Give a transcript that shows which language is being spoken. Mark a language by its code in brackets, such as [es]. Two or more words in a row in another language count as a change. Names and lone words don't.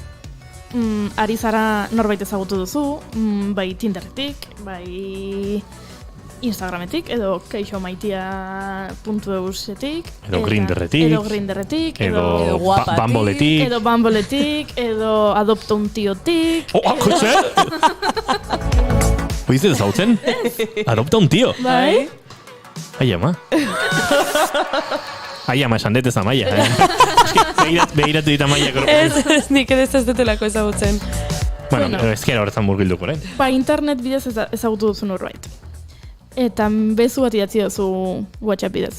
[eu] Ari zara norbait ezagutu duzu, bai Tinderretik, bai Instagrametik, edo kaixomaitia.eusetik, edo Grinderretik, edo Bambletik, edo Adopta un Tiotik. Jose! Oiz ez zautzen? Adopta un tío. Bai? Ai, ama. Ai, ama esan dut ez Amaia. Begiratu dit Amaia. Ez, nik ez dutelako ezagutzen. Bueno, ezkera horretan murgilduko, Ba, internet bidez ezagutu duzu norbait. Eta bezu bat idatzi duzu WhatsApp bidez.